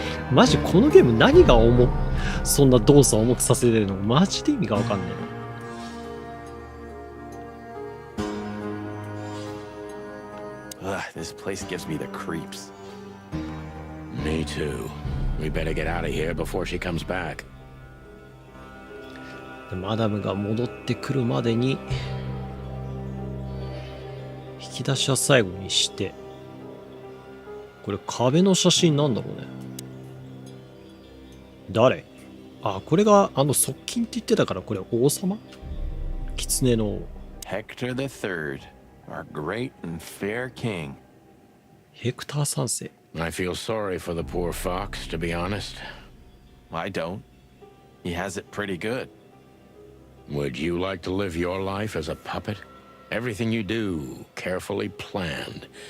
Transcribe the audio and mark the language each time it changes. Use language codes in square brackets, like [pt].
[ja] マジこのゲーム何がそんな動作を重くさせてるのマジで意味がわかんねえな。 [en] This place gives me the creeps. Me too. We better get out of here before she comes back. [ja] でマダムが戻ってくるまでに引き出しは最後にして、これ壁の写真なんだろうね。誰？あ、これが側近って言ってたから、これ王様？狐の王。 [en] Hector III, our great and fair king. [ja] ヘクター三世。 [en] I feel sorry for the poor fox, to be honest. I don't. He has it pretty good. Would you like to live your life as a puppet? Everything you do, carefully planned.